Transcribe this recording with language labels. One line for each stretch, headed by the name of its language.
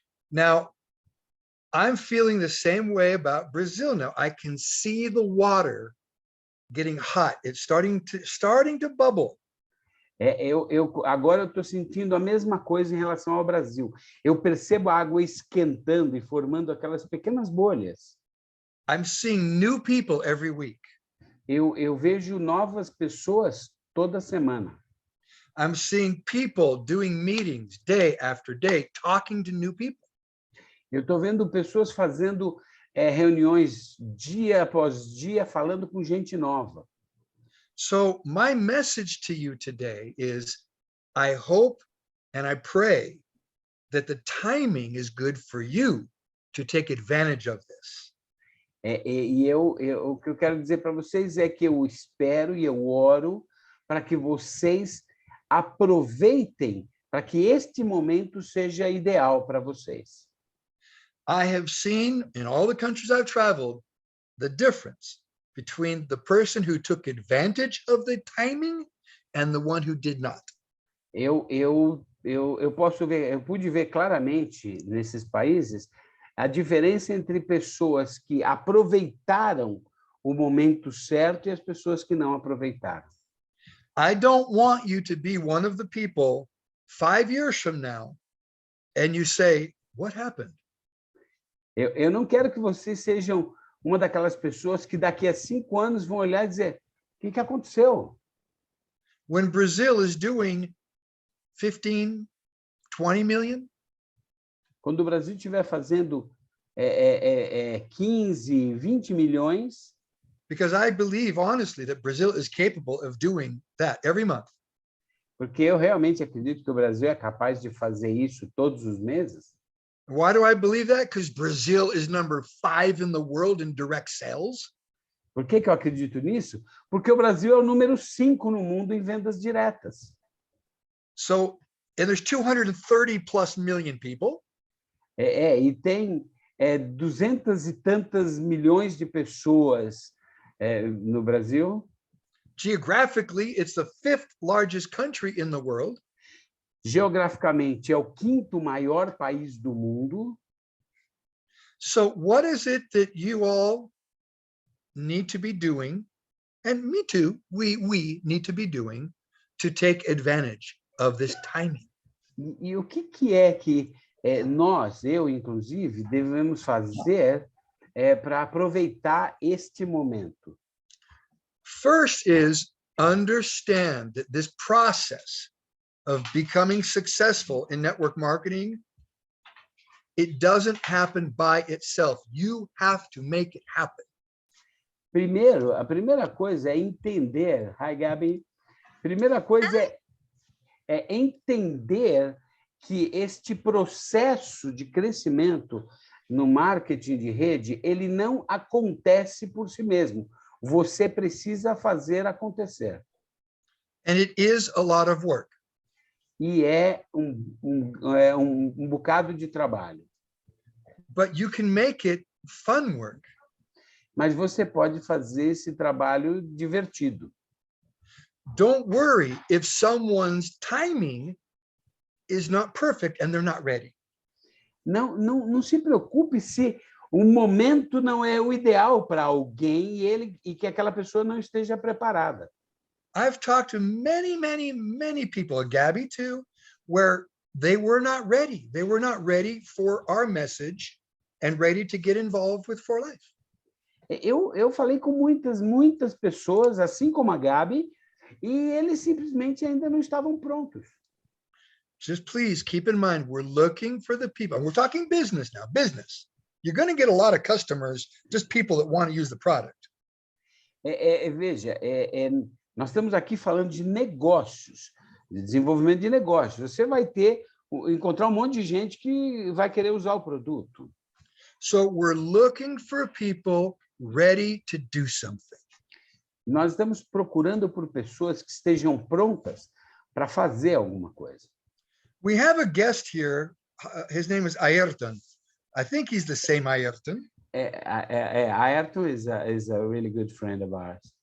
English: Now, I'm feeling the same way about Brazil now. I can see the water getting hot. It's starting to bubble.
Portuguese: Agora eu estou sentindo a mesma coisa em relação ao Brasil. Eu percebo a água esquentando e formando aquelas pequenas bolhas.
English: I'm seeing new people every week.
Portuguese: Eu vejo novas pessoas toda semana.
English: I'm seeing people doing meetings day after day, talking to new people.
Portuguese: Eu estou vendo pessoas fazendo reuniões dia após dia, falando com gente nova.
English: So my message to you today is, I hope and I pray that the timing is good for you to take advantage of this.
Portuguese: O que eu quero dizer para vocês é que eu espero e eu oro para que vocês aproveitem, para que este momento seja ideal para vocês.
English: I have seen in all the countries I've traveled the difference between the person who took advantage of the timing and the one who did not.
Portuguese: Eu posso ver, eu pude ver claramente nesses países a diferença entre pessoas que aproveitaram o momento certo e as pessoas que não aproveitaram.
English: I don't want you to be one of the people 5 years from now and you say, what happened?
Portuguese: Eu não quero que vocês sejam uma daquelas pessoas que daqui a 5 anos vão olhar e dizer, o que aconteceu?
English: When Brazil is doing 15, 20 million,
Portuguese: quando o Brasil estiver fazendo 15, 20 milhões,
English: because I believe honestly that Brazil is capable of doing that every month.
Portuguese: Porque eu realmente acredito que o Brasil é capaz de fazer isso todos os meses.
English: Why do I believe that? Because Brazil is number 5 in the world in direct sales.
Portuguese: Por que eu acredito nisso? Porque o Brasil é o número 5 no mundo em vendas diretas.
English: So, and there's 230 plus million people.
Portuguese: E tem 200 e tantas milhões de pessoas no Brasil.
English: Geographically, it's the 5th largest country in the world.
Portuguese: Geograficamente, é o 5º maior país do mundo.
English: So what is it that you all need to be doing, and me too, we need to be doing to take advantage of this timing?
Portuguese: E o que é que nós, eu inclusive, devemos fazer para aproveitar este momento?
English: First is understand that this process of becoming successful in network marketing, it doesn't happen by itself. You have to make it happen.
Portuguese: Primeiro, a primeira coisa é entender,
English: hi Gabi,
Portuguese: primeira coisa é entender que este processo de crescimento no marketing de rede, ele não acontece por si mesmo. Você precisa fazer acontecer.
English: And it is a lot of work.
Portuguese: E é um bocado de trabalho.
English: But you can make it fun work.
Portuguese: Mas você pode fazer esse trabalho divertido.
English: Don't worry if someone's timing is not perfect and they're not ready.
Portuguese: Não se preocupe se o momento não é o ideal para alguém e que aquela pessoa não esteja preparada.
English: I've talked to many people, Gabby too, where they were not ready. They were not ready for our message and ready to get involved with For Life.
Portuguese: Eu falei com muitas pessoas, assim como a Gabi, e eles simplesmente ainda não estavam prontos.
English: Just please keep in mind, we're looking for the people. We're talking business now, business. You're going to get a lot of customers, just people that want to use the product.
Portuguese: Veja, nós estamos aqui falando de negócios, de desenvolvimento de negócios. Você vai encontrar um monte de gente que vai querer usar o produto.
English: So we're looking for people ready to do something.
Portuguese: Nós estamos procurando por pessoas que estejam prontas para fazer alguma coisa.
English: We have a guest here. His name is Ayrton. I think he's the same Ayrton. Ayrton is a really good friend of ours.